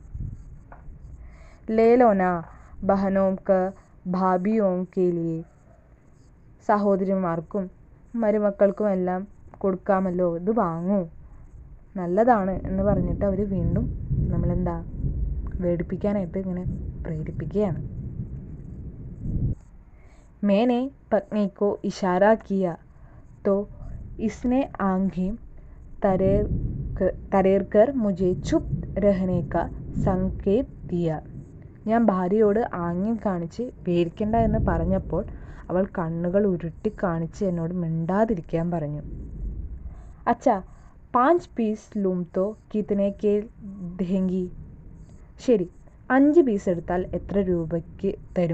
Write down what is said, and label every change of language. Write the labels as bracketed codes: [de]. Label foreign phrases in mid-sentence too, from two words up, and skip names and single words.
[hi] ले लो ना बहनों क भाभियों के लिए, [ml] സഹോദരിമാർക്കും മരുമക്കൾക്കും എല്ലാം കൊടുക്കാമല്ലോ, ഇത് വാങ്ങൂ, നല്ലതാണ് എന്ന് പറഞ്ഞിട്ട് അവർ വീണ്ടും നമ്മളെന്താ മേടിപ്പിക്കാനായിട്ട് ഇങ്ങനെ പ്രേരിപ്പിക്കുകയാണ്. [hi] मैंने पत्नी को इशारा किया तो इसने आंखें तरेर मुझे चुप रहने का संकेत दिया. [ml] ഞാൻ ഭാര്യയോട് ആംഗ്യം കാണിച്ച് പേടിക്കണ്ട എന്ന് പറഞ്ഞപ്പോൾ അവൾ കണ്ണുകൾ ഉരുട്ടി കാണിച്ച് എന്നോട് മിണ്ടാതിരിക്കാൻ പറഞ്ഞു. [hi] अच्छा, 5 पीस लूं तो कितने के देंगी, [ml] ശരി 5 പീസ് എടുത്താൽ എത്ര രൂപയ്ക്ക് തരും?